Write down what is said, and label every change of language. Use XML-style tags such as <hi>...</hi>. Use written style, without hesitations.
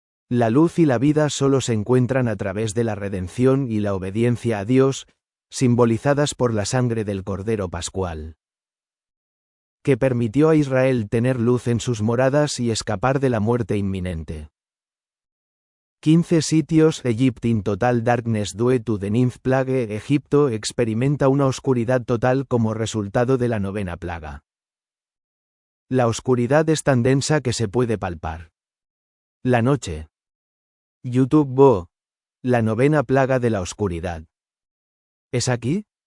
<es>La luz y la vida solo se encuentran a través de la redención y la obediencia a Dios, simbolizadas por la sangre del Cordero Pascual, que permitió a Israel tener luz en sus moradas y escapar de la muerte inminente. 15 sitios.</es> <en>Egypt in total darkness due to the ninth plague.</en> <es>Egipto experimenta una oscuridad total como resultado de la 9ª plaga. La oscuridad es tan densa que se puede palpar. La noche. YouTube Bo. La 9ª plaga de la oscuridad. ¿Es aquí?</es>